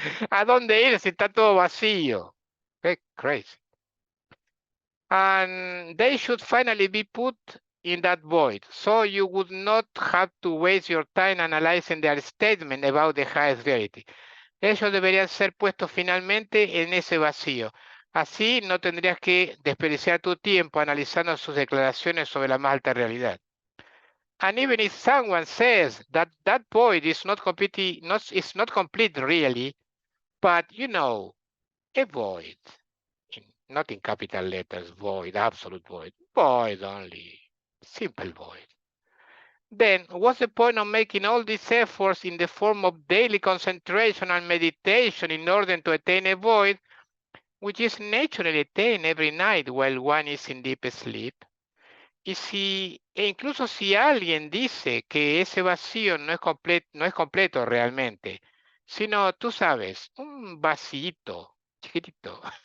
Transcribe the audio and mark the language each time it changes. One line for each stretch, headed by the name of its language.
Spanish: ¿A dónde ir si está todo vacío?
English: Crazy. And they should finally be put in that void, so you would not have to waste your time analyzing their statement about the highest reality.
Spanish: Ellos deberían ser puestos finalmente en ese vacío. Así no tendrías que desperdiciar tu tiempo analizando sus declaraciones sobre la más alta realidad.
English: And even if someone says that that void is not complete really, but you know, a void, not in capital letters, void, absolute void only, simple void. then what's the point of making all these efforts in the form of daily concentration and meditation in order to attain a void, which is naturally attained every night while one is in deep sleep?
Spanish: E incluso si alguien dice que ese vacío no es completo realmente, sino, tú sabes, un vasito chiquitito.